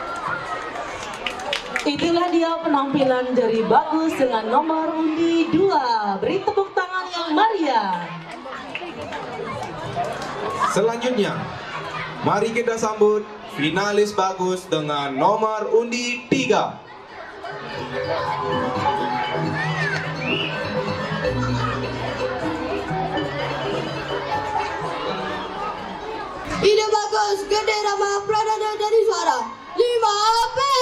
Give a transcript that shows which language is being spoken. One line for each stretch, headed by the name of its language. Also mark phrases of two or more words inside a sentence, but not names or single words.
Indonesian: Itulah dia penampilan dari bagus dengan nomor undi 2. Beri tepuk tangan yang meriah. Selanjutnya, mari kita sambut finalis bagus dengan nomor undi 3. Ide bagus, gede Rama Pradana dari suara 5AP.